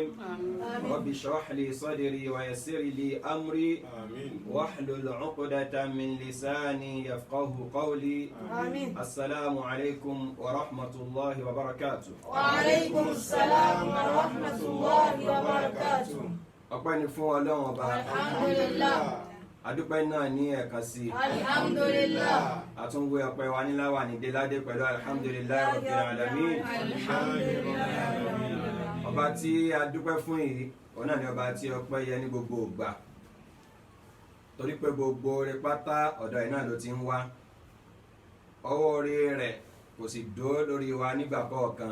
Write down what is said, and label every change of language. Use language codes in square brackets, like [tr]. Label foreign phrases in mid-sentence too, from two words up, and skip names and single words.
[ar] رب اشرح لي صدري ويسر لي أمري واحلل عقدة من لساني يفقه قولي. السلام عليكم ورحمة الله وبركاته. وعليكم السلام ورحمة الله وبركاته. [yo] ọpẹ́ ni fún Ọlọ́run ọba. Alhamdulillah. adúpẹ́ náà ní ẹ̀kan sí i. Alhamdulillah. àtúnwé ọpẹ́ wa níláwà ní déládé pẹ̀lú [ar] الحمد لله رب العالمين. [yo] ọba tí a dúpẹ́ fún yìí òun náà ni ọba tí ọpẹ́ yẹ ní gbogbo ìgbà torí pé gbogbo oore pátá ọ̀dọ̀ ẹ̀ náà ló ti ń wá. ọwọ́ oore rẹ̀ kò sì dó lórí wa nígbà kọ̀ọ̀kan.